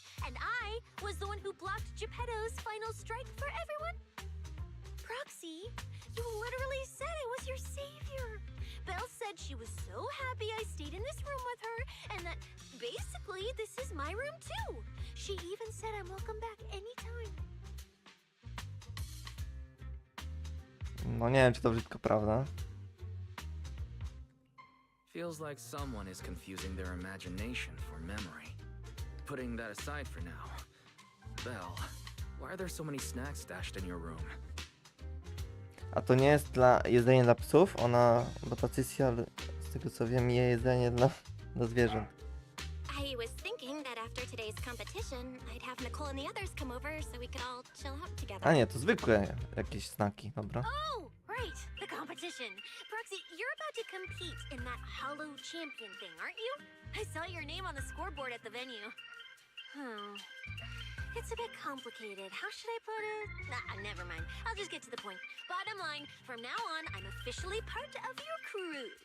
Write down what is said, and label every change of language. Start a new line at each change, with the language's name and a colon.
English: And I was the one who blocked Geppetto's final strike for everyone? Proxy, you literally said I was your savior. Belle said she was so happy I stayed in this room with her, and that basically this is my room too. She even said I'm welcome back anytime.
Polish: No nie wiem, czy to wszystko prawda.
English: Feels like someone is confusing their imagination for memory. Putting that aside for now. Belle, why are there so many snacks stashed in your room?
Polish: A to nie jest jedzenie dla psów? Bo ta Cysja, z tego co wiem, je jedzenie dla zwierząt.
English: I was thinking that after today's competition, I'd have Nicole and the others come over so we could all chill out together.
Polish: A nie, to zwykłe jakieś snaki, dobra.
English: Oh, right, the competition. Proxy, you're about to compete in that Hollow Champion thing, aren't you? I saw your name on the scoreboard at the venue. It's a bit complicated. How should I put it? Nah, never mind. I'll just get to the point. Bottom line, from now on, I'm officially part of your crew.